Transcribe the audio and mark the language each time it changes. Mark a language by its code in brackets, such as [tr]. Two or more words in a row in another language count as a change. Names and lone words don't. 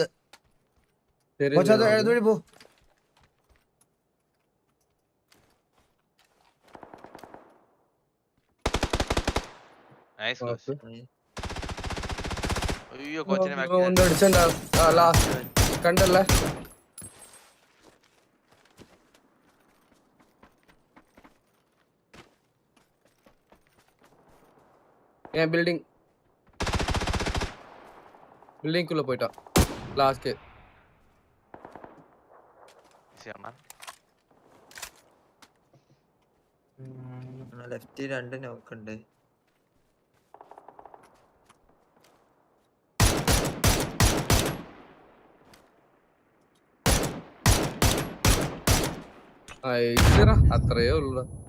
[ml] കൊച്ചാ എഴുതുവഴി പോ. നൈസ് കോച്ച്. അയ്യോ കോച്ചിനെ അടിച്ചണ്ട കണ്ടല്ലേ. [ta] பில்டிங்குள்ள போயிட்டான் லாஸ்ட். [ml] ലെഫ്റ്റ് 2 നോക്കുണ്ട്. അത്രയേ ഉള്ളൂ.